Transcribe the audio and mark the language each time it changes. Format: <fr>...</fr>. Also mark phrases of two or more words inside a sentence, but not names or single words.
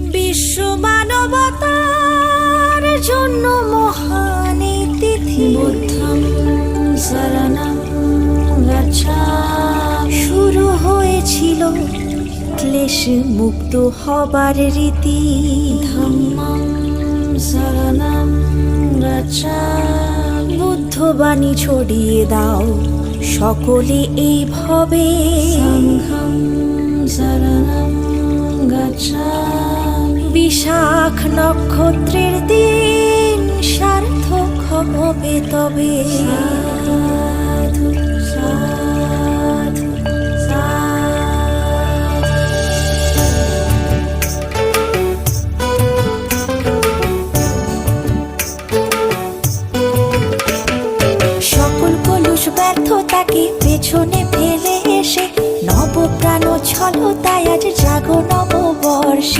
<bn>বিশ্ব মানবতার জন্য মহান এই তিথি</bn> <pi>বুদ্ধং শরণং গচ্ছামি।</pi> <bn>শুরু হয়েছিল ক্লেশ মুক্ত হবার রীতি,</bn> <pi>ধম্মং শরণং গচ্ছামি।</pi> <bn>বুদ্ধবাণী ছড়িয়ে দাও সকলে এই ভবে,</bn> <pi>সংঘং শরণং গচ্ছামি।</pi> <bn>বিশাখ নক্ষত্রের দিন সার্থক হবে তবে,</bn> <pi>সাধু সাধু</pi> <bn>সকল কলুষ ব্যর্থতাকে পেছনে ফেলে এসে নবপ্রাণ ছলতায় আজ জাগো নববর্ষে।</bn>